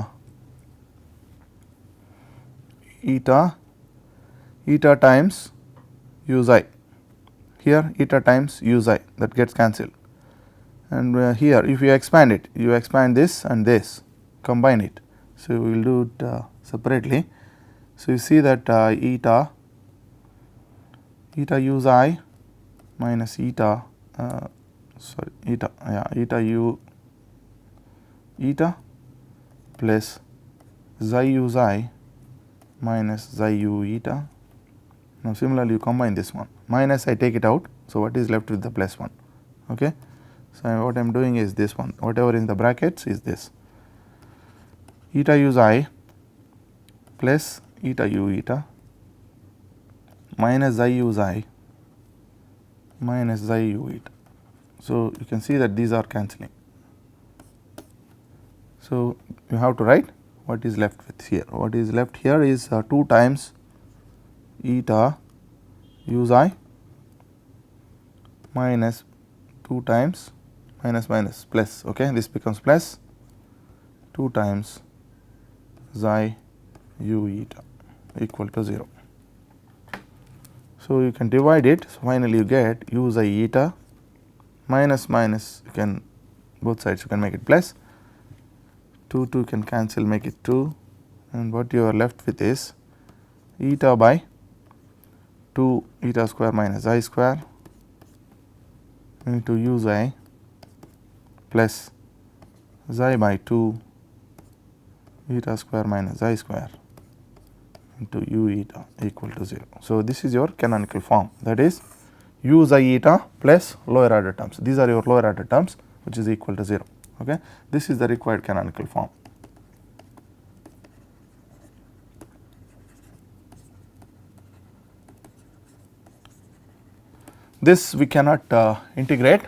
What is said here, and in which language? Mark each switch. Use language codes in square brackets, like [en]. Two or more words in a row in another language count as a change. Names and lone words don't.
[en] eta times u xi, here eta times u xi, that gets cancelled, and here if you expand it, you expand this and this, combine it. So, we will do it separately. So, you see that eta u xi minus eta eta plus xi u xi minus xi u eta. Now, similarly, you combine this one, minus I take it out. So, what is left with the plus one? Okay. So, what I am doing is this one, whatever in the brackets is this eta u xi plus eta u eta minus xi u xi minus xi u eta. So, you can see that these are cancelling. So, you have to write what is left with here. What is left here is 2 times eta u xi minus 2 times minus plus, okay, this becomes plus 2 times xi u eta equal to 0. So, you can divide it. So, finally, you get u xi eta minus you can both sides you can make it plus 2 can cancel, make it 2, and what you are left with is eta by 2 eta square minus xi square into u xi plus xi by 2 eta square minus xi square into u eta equal to 0. So, this is your canonical form, that is u xi eta plus lower order terms. These are your lower order terms, which is equal to 0. Okay. This is the required canonical form. This we cannot integrate.